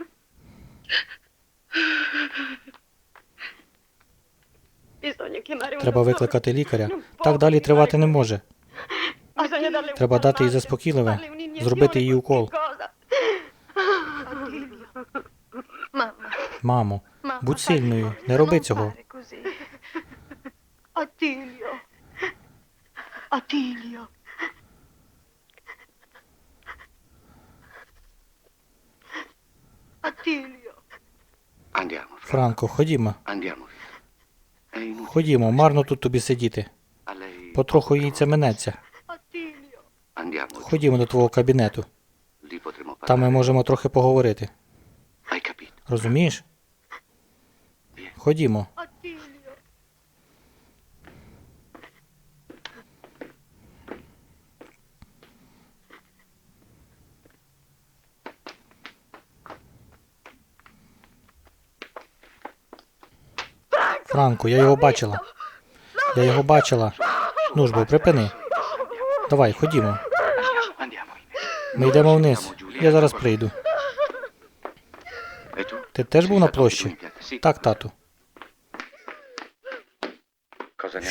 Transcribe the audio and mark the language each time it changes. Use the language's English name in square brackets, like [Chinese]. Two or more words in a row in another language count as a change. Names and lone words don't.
[Ukrainian] Треба викликати лікаря. Так далі тривати не може. Треба дати їй заспокійливе, зробити їй укол. Мамо, будь сильною, не роби цього. [Italian] Attilio. Attilio. Attilio. Andiamo, [Ukrainian] Франко, ходімо. [Italian] andiamo. È inutile. [Ukrainian] Ходімо, марно тут тобі сидіти. [Italian] A lei. [Ukrainian] Потроху їй це минеться. [Italian] Attilio. Andiamo. [Ukrainian] Ходімо до твого кабінету. [Italian] Lì potremo [Ukrainian] Там ми [Italian] parlare. [Ukrainian] можемо трохи поговорити. [Italian] Hai capito? [Ukrainian] Розумієш? Ходімо. Attilio. Франко, я його бачила. Я його бачила. Ну ж бо, припини. Давай, ходімо. [Italian] Andiamo. [Ukrainian] Ми йдемо вниз. Я зараз прийду. [Italian] E tu? [Ukrainian] Ти теж був на площі? [Italian] Sì. [Ukrainian] Так, тату. [Italian] Cosa ne